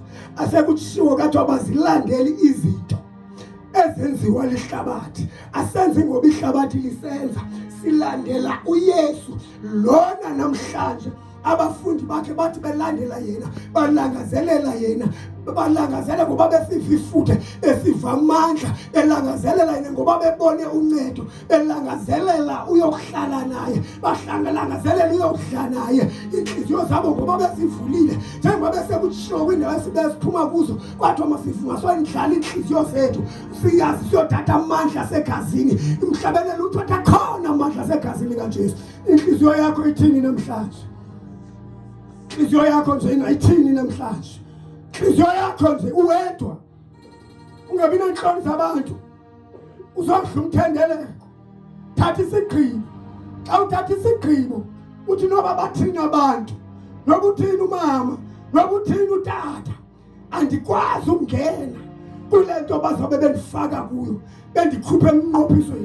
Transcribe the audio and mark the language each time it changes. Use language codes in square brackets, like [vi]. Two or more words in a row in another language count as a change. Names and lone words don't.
[xh] Asekutshiwo kathi abazilandeli izinto ezenziwa lihlabathi, asenze ngoba ihlabathi lisenza, silandela uYesu lona namhlanje abafundi bakhe bathi belandela yena, balangazelela yena, balangazela ngoba besiva ifuthe, esiva amandla, belangazelela yena ngoba bebone uncedo, belangazelela uyokuhlala naye, bahlangalangazelela uyokuhlala naye. Inhliziyo zabo ngoba bezivulile, njengoba besekutshiwo kwindawo esiphuma kuzo, kwathi masifunga sondlala inhliziyo zethu, siyazi siyothatha amandla segazini. Emhlabeni lutho akhona amandla segazini kaJesu. Inhliziyo yakho ithini namhlanje? Inhliziyo yakho nje ingayithini namhlanje? Inhliziyo yakho nje uwedwa, ungabi nenhloni zabantu, uzodla umthendeleko. Thatha isigqibo. Xa uthatha isigqibo uthi noba bathini abantu, noba uthini umama, noba uthini utata, andikwazi ukungena kule nto bazobe bendifaka kuyo, bendikhuphe emnqophisweni.